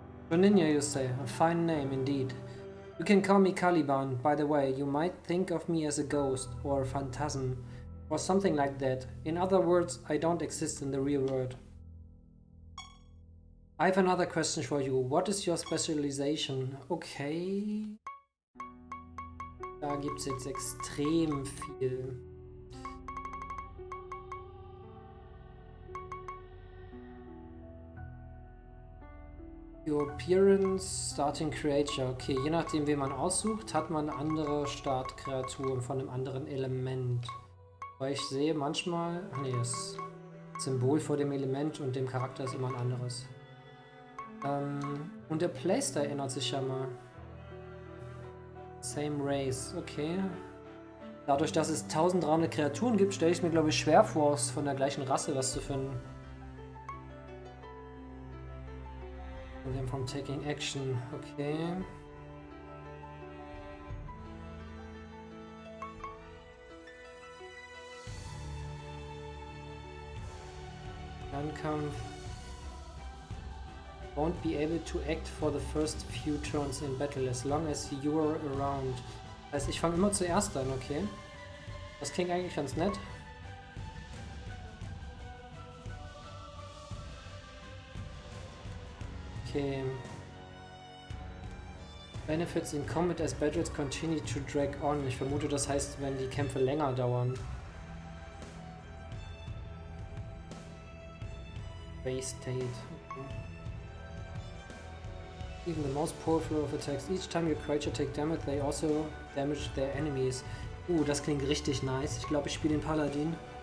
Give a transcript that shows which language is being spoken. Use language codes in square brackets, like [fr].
[en] Shoninya, you say. A fine name, indeed. You can call me Caliban. By the way, you might think of me as a ghost, or a phantasm, or something like that. In other words, I don't exist in the real world. I have another question for you. What is your specialization? Okay. [de] Da gibt es jetzt extrem viel. [en] Your appearance, starting creature. [de] Okay, je nachdem, wen man aussucht, hat man andere Startkreaturen von einem anderen Element. Weil ich sehe manchmal... Nee, das Symbol vor dem Element und dem Charakter ist immer ein anderes. Und der Playstyle ändert sich ja mal. Same Race, okay. Dadurch, dass es 1300 Kreaturen gibt, stelle ich es mir, glaube ich, schwer vor, von der gleichen Rasse was zu finden. Und dann vom Taking Action, okay. Fernkampf. [en] Won't be able to act for the first few turns in battle as long as you're around. [de] Das heißt, ich fange immer zuerst an, okay? Das klingt eigentlich ganz nett. Okay. [en] Benefits in combat as battles continue to drag on. [de] Ich vermute, das heißt, wenn die Kämpfe länger dauern. [en] Base State. Okay. Even the most powerful of attacks. Each time your creature take damage, they also damage their enemies. [de] Das klingt richtig nice. Ich glaube, ich spiele den Paladin.